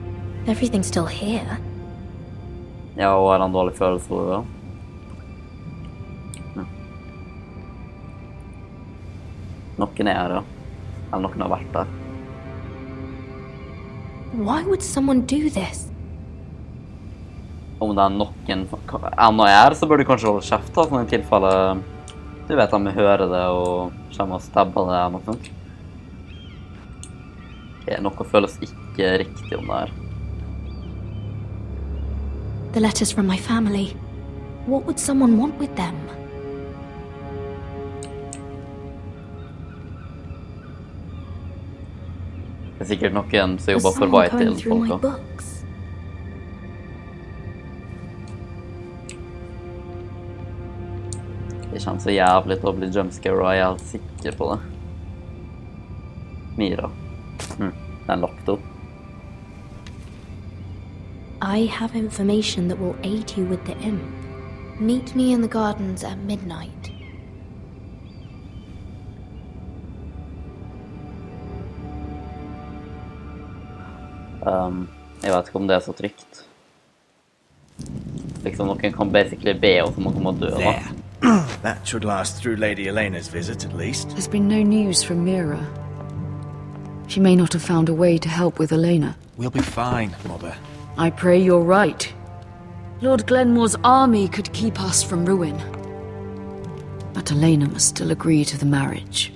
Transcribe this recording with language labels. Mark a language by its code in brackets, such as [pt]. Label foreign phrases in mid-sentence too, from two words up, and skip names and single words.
[en] Everything's still here. [no] Ja, og har en dårlig følelse over det. Noen er her, ja. Eller noen har vært der. [en] Why would someone do this? [no] Om det er noen ennå er her, så bør du kanskje holde kjeft, da, sånn i tilfelle du vet at vi hører det og kommer og stabber det eller noe sånt. Noe føles ikke riktig om det her. [en] The letters from my family. What would someone want with them? [no] Det er sikkert noen som [en] Was [no] jobber for [en] someone [no] vei [en] going [no] til [en] through my [no] folk. [en] books? [no] Det kjennes så jævlig til å bli jumpscare, og jeg er helt sikker på det. Mira. Den lagt opp. [en] I have information that will aid you with the imp. Meet me in the gardens at midnight. [no] Jeg vet ikke om det er så trygt. Liksom noen kan basically be oss om å komme og dø, da. [en] That should last through Lady Helena's visit, at least. There's been no news from Meeren. She may not have found a way to help with Helena. We'll be fine, Mother. I pray you're right. Lord Glenmore's army could keep us from ruin. But Helena must still agree to the marriage.